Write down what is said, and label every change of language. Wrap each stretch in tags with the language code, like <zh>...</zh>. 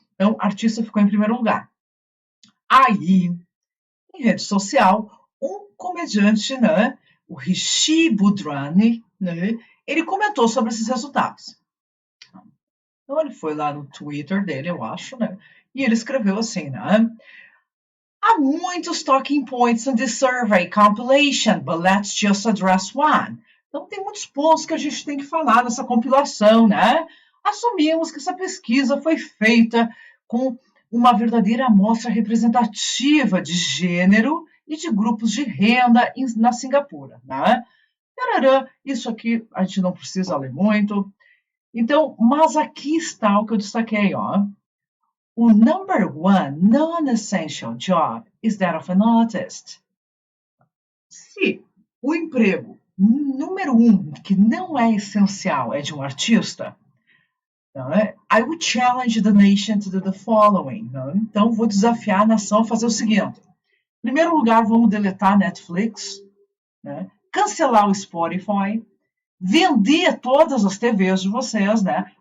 <pt>Então, artista ficou em primeiro lugar. Aí, em rede social, um comediante, né? O Rishi Budrani, né? Ele comentou sobre esses resultados. Então, ele foi lá no Twitter dele, eu acho, né? E ele escreveu assim, né? Há muitos</pt> <en>talking points in this survey compilation, but let's just address one.</en> <pt>Então, tem muitos pontos que a gente tem que falar nessa compilação, né? Assumimos que essa pesquisa foi feita com uma verdadeira amostra representativa de gênero e de grupos de renda na Singapura, né? Isso aqui a gente não precisa ler muito. Então, mas aqui está o que eu destaquei, ó.</pt> <en>O number one non-essential job is that of an artist.</en> <pt>Se o emprego número 1, que não é essencial, é de um artista,</pt> <en>I would challenge the nation to do the following.</en> <pt>Então, vou desafiar a nação a fazer o seguinte. Em primeiro lugar, vamos deletar a Netflix, cancelar o Spotify, vender todas as TVs de vocês, né?</pt>